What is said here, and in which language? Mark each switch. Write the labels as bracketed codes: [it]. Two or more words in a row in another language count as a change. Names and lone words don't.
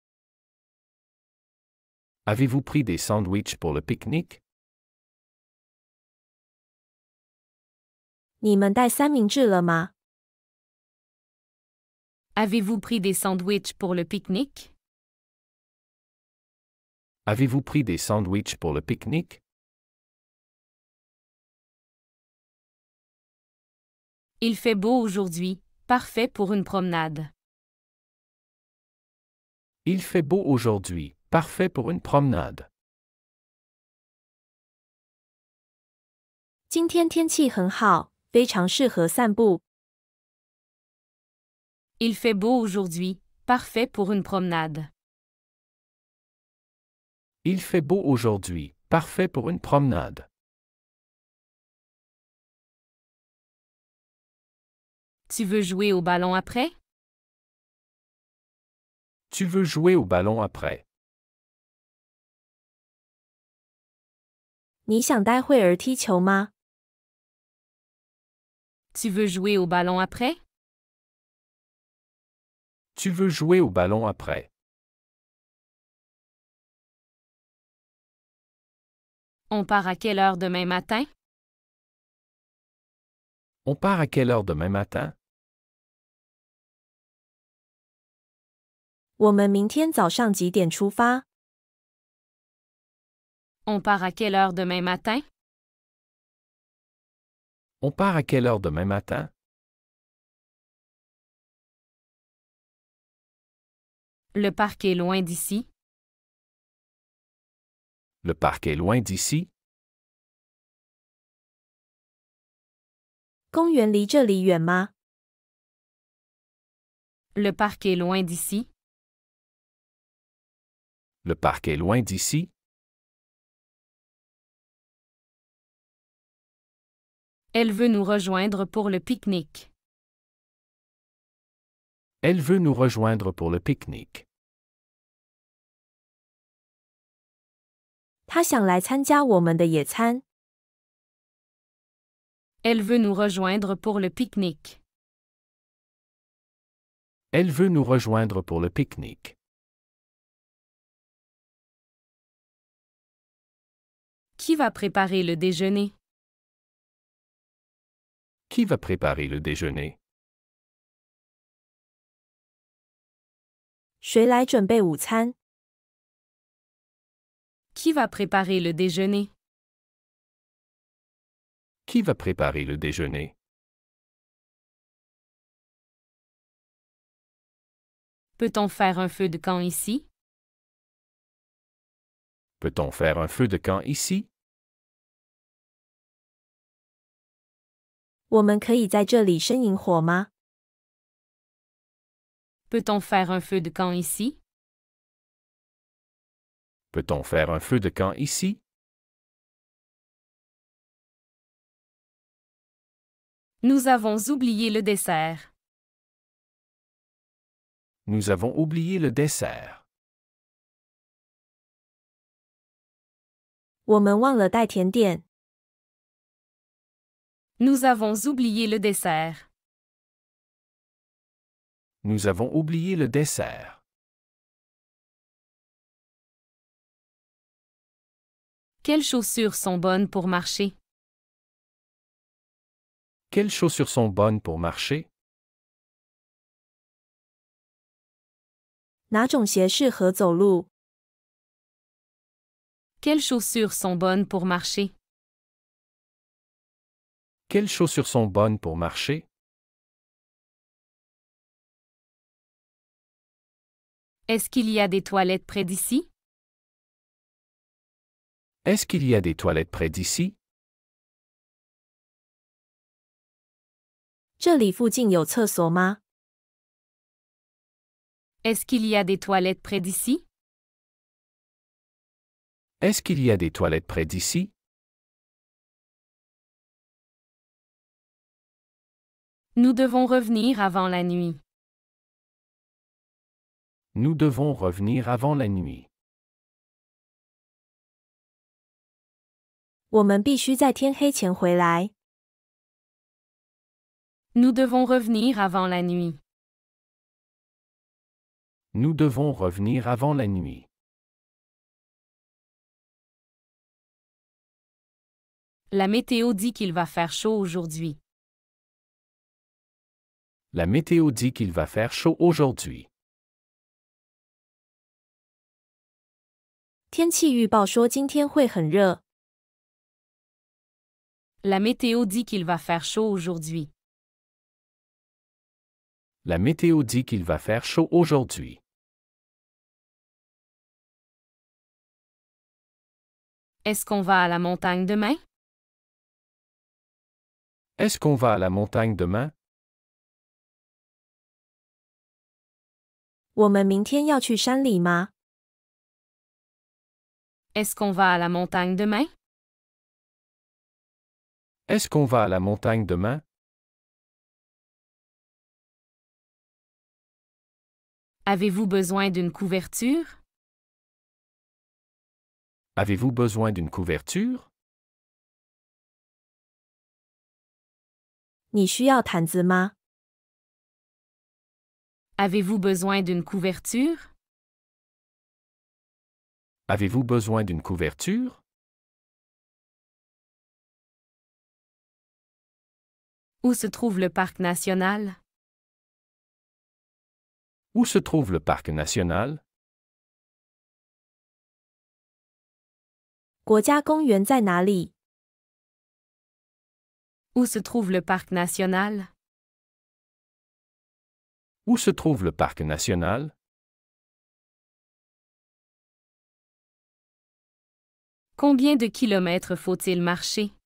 [fr] Avez-vous pris des sandwichs pour le pique-nique? [zh] 你们带三明治了吗？ [fr] Avez-vous pris des sandwichs pour le pique-nique? Avez-vous pris des sandwichs pour le pique-nique? Il fait beau aujourd'hui, parfait pour une promenade. Il fait beau aujourd'hui, parfait pour une promenade. [zh] 今天天气很好，非常适合散步。 [fr] Il fait beau aujourd'hui, parfait pour une promenade. Il fait beau aujourd'hui, parfait pour une promenade. Tu veux jouer au ballon après? Tu veux jouer au ballon après? [zh] 你想待会儿踢球吗？ [fr] Tu veux jouer au ballon après? Tu veux jouer au ballon après? On part à quelle heure demain matin? On part à quelle heure demain matin? [zh] 我们明天早上几点出发？ [fr] On part à quelle heure demain matin? On part à quelle heure demain matin? Le parc est loin d'ici. Le parc est loin d'ici. [zh] 公园离这里远吗？ [fr] Le parc est loin d'ici. Le parc est loin d'ici. Elle veut nous rejoindre pour le pique-nique. Elle veut nous rejoindre pour le pique-nique. [zh] 他想来参加我们的野餐。 [fr] Elle veut nous rejoindre pour le pique-nique. Elle veut nous rejoindre pour le pique-nique. Qui va préparer le déjeuner? Qui va préparer le déjeuner? [zh] 谁来准备午餐？ [fr] Qui va préparer le déjeuner? Qui va préparer le déjeuner? Peut-on faire un feu de camp ici? Peut-on faire un feu de camp ici? [zh] 我们可以在这里生营火吗？ [fr] Peut-on faire un feu de camp ici? Peut-on faire un feu de camp ici? Nous avons oublié le dessert. Nous avons oublié le dessert. [zh] 我们忘了带甜点。 [fr] Nous avons oublié le dessert. Nous avons oublié le dessert. Quelles chaussures sont bonnes pour marcher? Quelles chaussures sont bonnes pour marcher? [zh] 哪种鞋适合走路？ [fr] Quelles chaussures sont bonnes pour marcher? Quelles chaussures sont bonnes pour marcher? Est-ce qu'il y a des toilettes près d'ici? Est-ce qu'il y a des toilettes près d'ici? [zh] 这里附近有厕所吗？ [fr] Est-ce qu'il y a des toilettes près d'ici? Est-ce qu'il y a des toilettes près d'ici? Nous devons revenir avant la nuit. Nous devons revenir avant la nuit. [zh] 我们必须在天黑前回来。 [fr] Nous devons revenir avant la nuit. Nous devons revenir avant la nuit. La météo dit qu'il va faire chaud aujourd'hui. La météo dit qu'il va faire chaud aujourd'hui. [zh] 天气预报说今天会很热。 [fr] La météo dit qu'il va faire chaud aujourd'hui. La météo dit qu'il va faire chaud aujourd'hui. Est-ce qu'on va à la montagne demain? Est-ce qu'on va à la montagne demain? [zh] 我们明天要去山里吗？ [fr] Est-ce qu'on va à la montagne demain? Est-ce qu'on va à la montagne demain? Avez-vous besoin d'une couverture? Avez-vous besoin d'une couverture? [zh] 你需要毯子吗？ [fr] Avez-vous besoin d'une couverture? Avez-vous besoin d'une couverture? Où se trouve le parc national? Où se trouve le parc national? [zh] 国家公园在哪里？ [fr] Où se trouve le parc national? Où se trouve le parc national? Combien de kilomètres faut-il marcher?